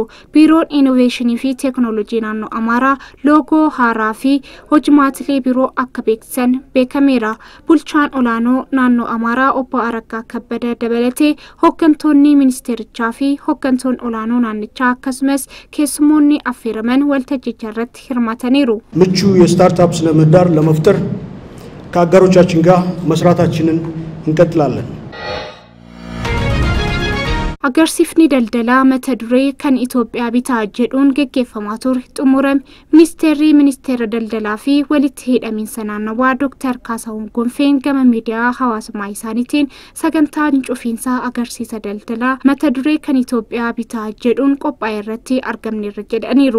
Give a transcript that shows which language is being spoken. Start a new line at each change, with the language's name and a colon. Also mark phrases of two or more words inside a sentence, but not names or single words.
Oromo: Biiroon innovation fi technology naannoo Amaaraa loogoo haaraa fi hojimaatilee biroo akka beeksisan beekameera. Bulchaan olaanoo naannoo Amaaraa obbo Araggaa Kabbada dabalatee hooggantoonni ministeerichaa fi hooggantoonni olaanoo naannichaa akkasumas keessummoonni affeeraman waltajjichaarratti hirmaataniiru.
Amharic: ምቹ የስታርታፕ ስነ ምህዳር ለመፍጠር ከአጋሮቻችን ጋር መስራታችንን እንቀጥላለን።
Oromo: Agarsiifni daldalaa mata duree kan Itoophiyaa bitaa jedhuun gaggeeffamaa ture xumuram ministeera daldalaa fi walitti hidhamiinsa naannawaa Dr. Kaasahuun Gonfeen gama miidiyaa hawaasummaa isaaniitiin sagantaan cufiinsaa agarsiisa daldalaa mata duree kan Itoophiyaa bitaa jedhuun qophaa'e irratti argamneerra jedhaniiru.